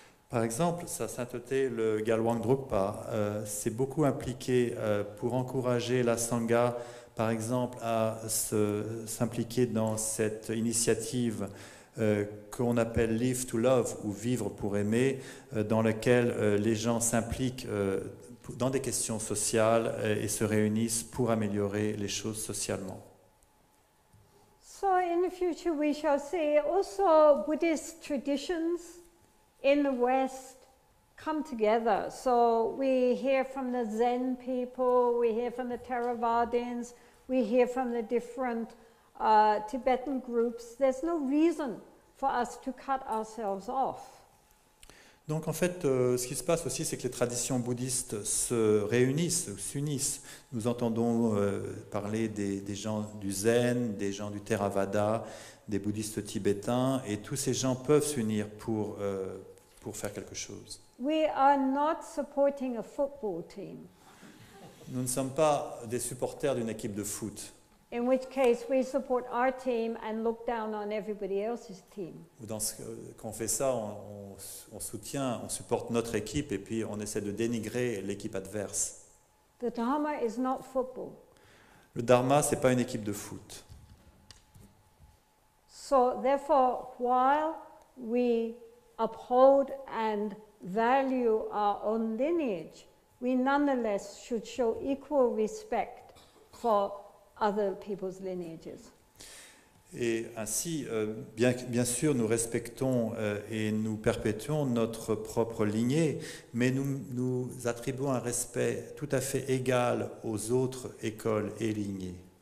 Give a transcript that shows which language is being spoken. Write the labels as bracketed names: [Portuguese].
[French] Par exemple, sa sainteté, le Gyalwang Drukpa, s'est beaucoup impliqué pour encourager la Sangha, par exemple, à s'impliquer dans cette initiative qu'on appelle Live to Love, ou Vivre pour aimer, dans laquelle les gens s'impliquent dans des questions sociales et se réunissent pour améliorer les choses socialement. [English] So in the future we shall see also Buddhist traditions in the West come together. So we hear from the Zen people, we hear from the Theravadins, we hear from the different Tibetan groups. There's no reason for us to cut ourselves off. [French] Donc en fait, ce qui se passe aussi, c'est que les traditions bouddhistes se réunissent, s'unissent. Nous entendons parler des gens du Zen, des gens du Theravada, des bouddhistes tibétains, et tous ces gens peuvent s'unir pour faire quelque chose. [English] We are not supporting a football team, [French] Nous ne sommes pas des supporters d'une équipe de foot, [English] in which case we support our team and look down on everybody else's team. [French] ou quand on fait ça, on soutient, on supporte notre équipe, et puis on essaie de dénigrer l'équipe adverse. [English] The Dharma is not football. [French] Le Dharma, ce n'est pas une équipe de foot. [English] So therefore, while we uphold and value our own lineage, we nonetheless should show equal respect for other people's lineages. [French] Et ainsi, bien sûr, nous respectons et nous perpétuons notre propre lignée, mais nous attribuons un respect tout à fait égal aux autres écoles et lignées.